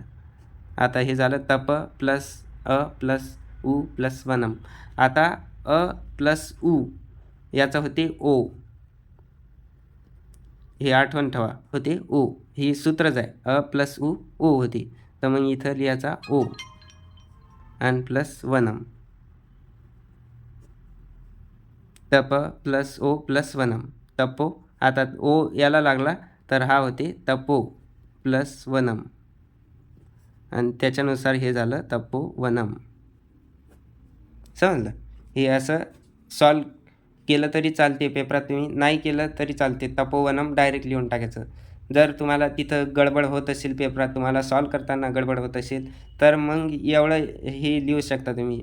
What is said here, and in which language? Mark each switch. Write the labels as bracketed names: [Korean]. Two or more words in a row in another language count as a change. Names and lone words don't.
[Marathi] आता हे झालं तप प्लस अ प्लस उ प्लस वनम. आता अ प्लस उ याचं होते ओ. हे आठवण ठेवा होते ओ. ही सूत्रच आहे. अ प्लस उ ओ होती. तर मग इथं लिहायचा ओ आणि प्लस वनम. तप प्लस ओ प्लस वनम. तपो. आता ओ याला लागला तर हा होते तपो प्लस वनम आणि त्याच्यानुसार हे झालं तपो वनम. समजलं. हे असं सॉल्व केलं तरी चालते पेपरात. तुम्ही नाही केलं तरी चालते. तपोवनम डायरेक्ट लिहून टाकायचं. जर तुम्हाला तिथं गडबड होत असेल पेपरात तुम्हाला सॉल्व करताना गडबड होत असेल तर मग एवढं हे लिहू शकता तुम्ही.